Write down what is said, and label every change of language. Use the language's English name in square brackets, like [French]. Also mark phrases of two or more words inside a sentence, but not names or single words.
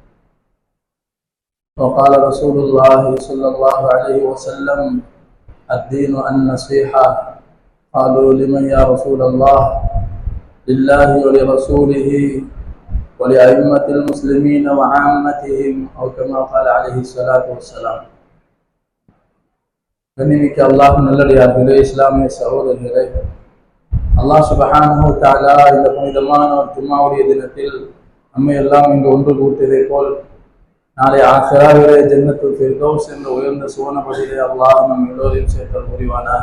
[Arabic] وقال رسول الله صلى الله عليه وسلم: الدين النصيحة. قالوا: لمن يا رسول الله؟ لله ولرسوله ولأئمة المسلمين وعامتهم، أو كما قال عليه الصلاة والسلام. [Tamil] கண்ணிமிக்க அல்லாஹ் நல்லடியார்களே, இஸ்லாமிய சகோதரர்களே, அல்லாஹ் [Arabic] سبحانه وتعالى [Tamil] இந்த புனிதமான ஜும்மாவுடைய தினத்தில் நம்மை எல்லாம் இங்கு ஒன்று கூட்டியதை போல் நாளை ஆখিরাவிலே ஜன்னத்துல் ஃபிர்தௌஸ் என்ற உயர்ந்த சுவனபதியிலே அல்லாஹ் நம் எல்லோரையும் சேர்த்தல் புரிவானாக.